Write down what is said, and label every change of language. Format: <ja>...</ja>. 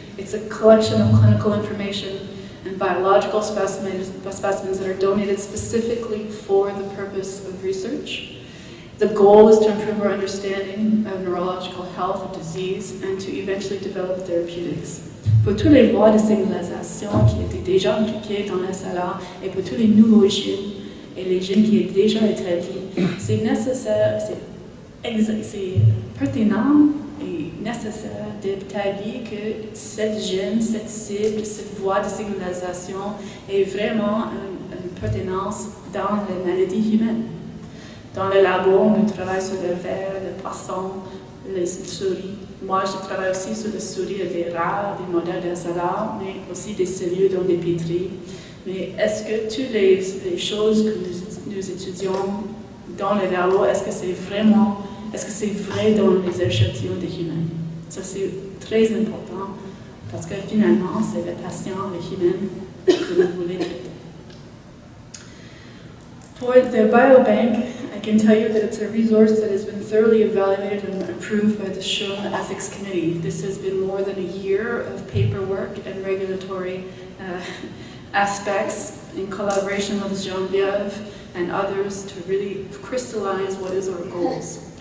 <en>It's a collection of clinical information and biological specimens that are donated specifically for the purpose of research. The goal is to improve our understanding of neurological health and disease and to eventually develop therapeutics.</en> <fr>Pour tous les voies de signalisation qui étaient déjà impliquées dans la SLA et pour tous les nouveaux gènes et les gènes qui sont déjà établis, c'est nécessaire, c'est pertinent et nécessaire d'établir que cette gène, cette cible, cette voie de signalisation est vraiment une pertinence dans les maladies humaines. Dans le labo, on travaille sur le ver, le poisson, les souris. Moi, je travaille aussi sur les souris et les rats, des modèles d'SLA, mais aussi des cellules dans les pétris. Mais est-ce que toutes les choses que nous étudions dans le labo, est-ce que c'est vrai dans les échantillons des humains? Ça, c'est très important parce que finalement, c'est les patients, les humains que vous voulez traiter.</fr> <en>For the biobank, I can tell you that it's a resource that has been thoroughly evaluated and approved by the CRCHUM Ethics Committee. This has been more than a year of paperwork and regulatory aspects in collaboration with Geneviève and others to really crystallize what is our goals.</en>